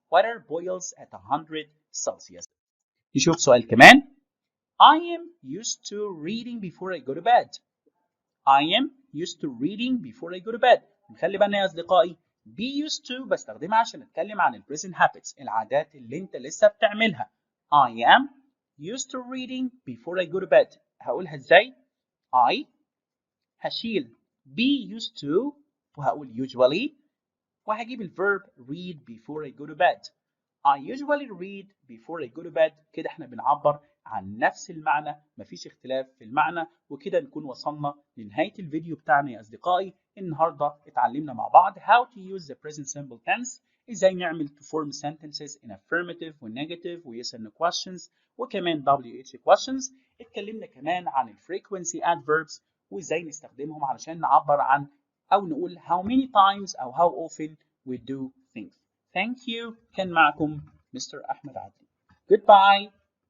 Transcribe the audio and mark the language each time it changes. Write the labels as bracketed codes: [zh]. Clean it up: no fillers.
[en] Water boils at 100 Celsius. [ar] نشوف سؤال كمان. [en] I am used to reading before I go to bed. I am used to reading before I go to bed. [ar] نخلي بالنا يا أصدقائي be used to بستخدمها عشان أتكلم عن ال present habits العادات اللي أنت لسه بتعملها. [en] I am used to reading before I go to bed. [ar] هقولها إزاي؟ [en] I هشيل be used to وهقول usually وهجيب الverb read before I go to bed. I usually read before I go to bed. [ar] كده احنا بنعبر عن نفس المعنى، مفيش اختلاف في المعنى. وكده نكون وصلنا لنهاية الفيديو بتاعنا يا أصدقائي. النهاردة اتعلمنا مع بعض [en] how to use the present simple tense. [ar] ازاي نعمل [en] to form sentences in affirmative و negative و yes and no questions وكمان WH questions. [ar] اتكلمنا كمان عن ال frequency adverbs وازاي نستخدمهم علشان نعبر عن أو نقول [en] how many times [ar] أو [en] how often we do things. Thank you. [ar] كان معكم مستر أحمد عدلي. [en] Goodbye.